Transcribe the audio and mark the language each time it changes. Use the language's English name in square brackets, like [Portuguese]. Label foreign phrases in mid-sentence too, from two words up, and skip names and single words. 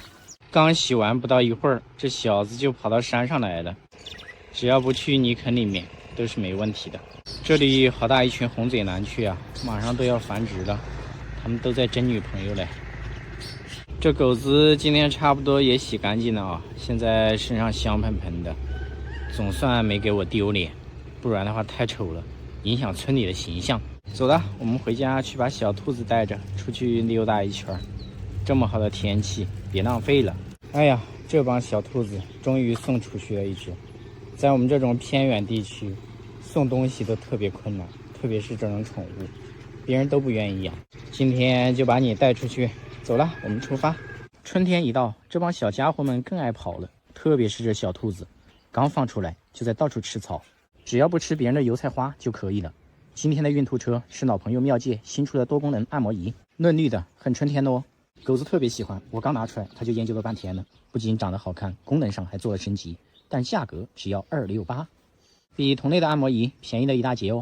[Chinese] 剛洗完不到一會兒，這小子就跑到山上來了。只要不去泥坑裡面，都是沒問題的。這裡好大一群紅嘴蓝雀啊，馬上都要繁殖了，他們都在爭女朋友嘞。這狗子今天差不多也洗乾淨了啊，現在身上香噴噴的，總算沒給我丟臉，不然的話太醜了，影響村裡的形象。走了，我們回家去把小兔子帶着出去溜達一圈。這麼好的天氣，別浪費了。哎呀，這幫小兔子終於送出去了一隻。在我們這種偏遠地區，送東西都特別困難，特別是这種寵物，別人都不願意養。今天就把你帶出去。走了，我們出發。春天一到，這幫小家伙們更愛跑了，特別是這小兔子，剛放出來就在到處吃草，只要不吃別人的油菜花就可以了。今天的運兔車是老朋友妙界新出的多功能按摩儀，嫩綠的，很春天的哦。狗子特別喜歡，我剛拿出來它就研究了半天了，不僅長得好看，功能上還做了升級，但價格只要268，比同類的按摩儀便宜了一大截哦。